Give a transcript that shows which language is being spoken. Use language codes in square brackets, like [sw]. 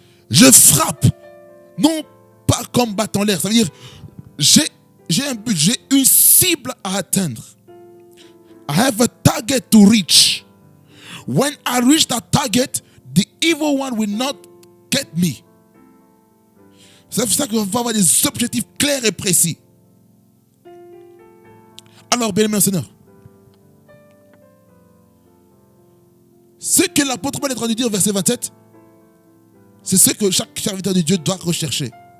[fr] Je frappe, non pas comme battant l'air. Ça veut dire, j'ai un but, j'ai une cible à atteindre. [en] I have a target to reach. When I reach that target, the evil one will not get me. [fr] C'est pour ça qu'il faut avoir des objectifs clairs et précis. Alors, bien aimés Seigneur, ce que l'apôtre Paul est en train de dire au verset 27, c'est ce que chaque serviteur de Dieu doit rechercher.